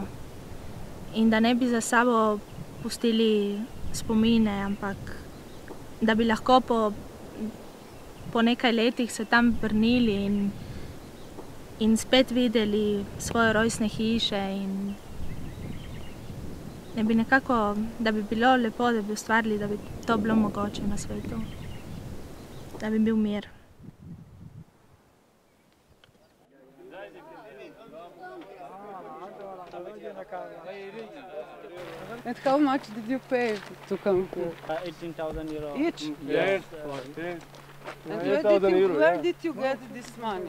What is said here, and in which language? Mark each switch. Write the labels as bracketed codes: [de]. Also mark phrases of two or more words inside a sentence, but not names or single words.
[sl] In da ne bi za sabo pustili spomine, ampak da bi lahko po nekaj letih se tam vrnili in spet videli svoje rojstne hiše in ne bi nekako, da bi bilo lepo, da bi ustvarili, da bi to bilo mogoče na svetu, da bi bil mir. [en] And how much did you pay to come here? 18,000 euro. Each? Yes. And where did you get this money?